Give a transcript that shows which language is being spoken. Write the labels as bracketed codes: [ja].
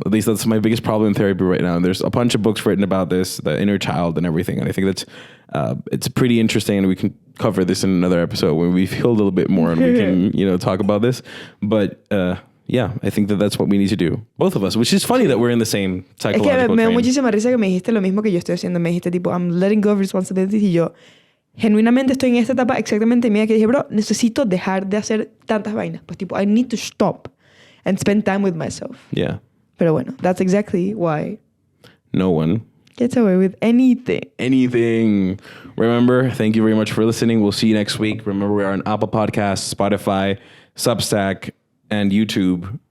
[en] At least that's my biggest problem in therapy right now. There's a bunch of books written about this, the inner child and everything, and I think that's it's pretty interesting, and we can cover this in another episode when we feel a little bit more and we can, talk about this. But yeah, I think that that's what we need to do, both of us, which is funny that we're in the same psychological [es] Es que me da [en] train. [es] muchísima risa que me dijiste lo mismo que yo estoy haciendo. Me dijiste tipo, [en] I'm letting go of responsibilities, [es] y yo genuinamente estoy en esta etapa exactamente mía que dije, bro, necesito dejar de hacer tantas vainas. Pues tipo, [en] I need to stop and spend time with myself. Yeah. [es] Pero bueno, [en] that's exactly why No one gets away with anything. Remember, thank you very much for listening. We'll see you next week. Remember, we are on Apple Podcasts, Spotify, Substack, and YouTube.